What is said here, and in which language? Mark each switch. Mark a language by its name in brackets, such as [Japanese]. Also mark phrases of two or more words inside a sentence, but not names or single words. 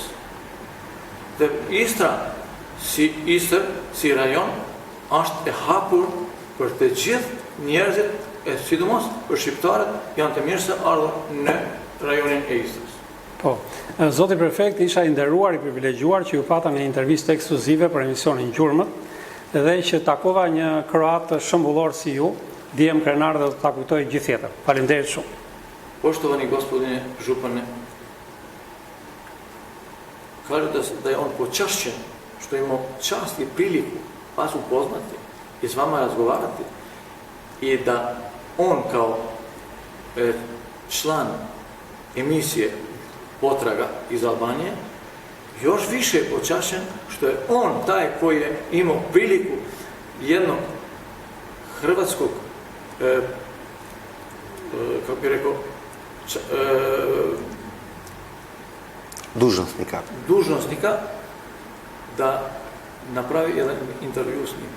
[Albanian] Dhe Istra, si Istër, si rajon, është e hapur për të gjithë njerëzit, e sidomos për shqiptarët janë të mirë se ardhur në rajonin e Istrës. Po, Zoti Prefekt, isha i nderuar, i privilegjuar që ju pata në intervistë ekskluzive për emisionin Gjurmët, dhe që takova një kroat shëmbullor si ju, dijem krenar dhe të takujtoj gjithë tjetër. Faleminderit shumë. [Croatian] Poštovani gospodine župane, kažete da je on počašćen što je imao čast i priliku vas upoznati i s vama razgovarati i da on kao član emisije Potraga iz Albanije još više je počašćen što je on taj koji je imao priliku jednog hrvatskog kako bi rekao dužnosnika da napravi jedan intervju s njim.